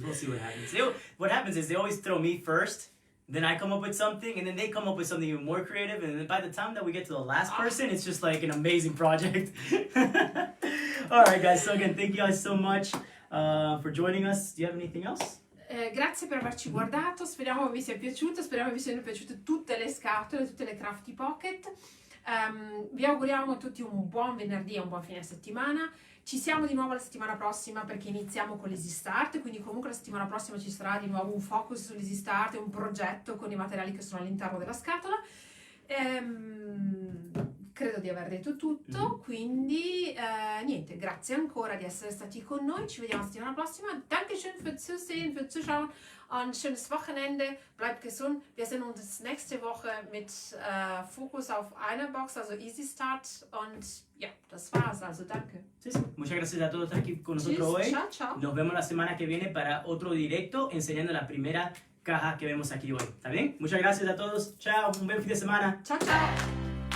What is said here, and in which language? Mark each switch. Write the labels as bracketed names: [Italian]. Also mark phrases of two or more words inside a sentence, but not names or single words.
[English] What happens is they always throw me first. Then I come up with something, and then they come up with something even more creative, and then by the time that we get to the last person, it's just like an amazing project. All right, guys. So again, thank you guys so much for joining us. Do you have anything else? [Italian] Grazie per averci guardato, speriamo vi sia piaciuto, speriamo vi siano piaciute tutte le scatole, tutte le Crafty Pocket. Vi auguriamo a tutti un buon venerdì e un buon fine settimana. Ci siamo di nuovo la settimana prossima perché iniziamo con l'Easy Start, quindi comunque la settimana prossima ci sarà di nuovo un focus sull'Easy Start e un progetto con i materiali che sono all'interno della scatola. Credo di aver detto tutto, quindi niente, grazie ancora di essere stati con noi, ci vediamo la settimana prossima. [German] Dankeschön fürs Zusehen, fürs Zuschauen und schönes Wochenende, bleibt gesund. Wir sehen uns nächste Woche mit Fokus auf eine Box, also Easy Start und ja, das war's, also danke. [Spanish] Sí. Muchas gracias a todos por estar aquí con nosotros hoy. Chao, chao. Nos vemos la semana que viene para otro directo enseñando la primera caja que vemos aquí hoy. ¿Está bien? Muchas gracias a todos. Chao, un buen fin de semana. Chao, chao.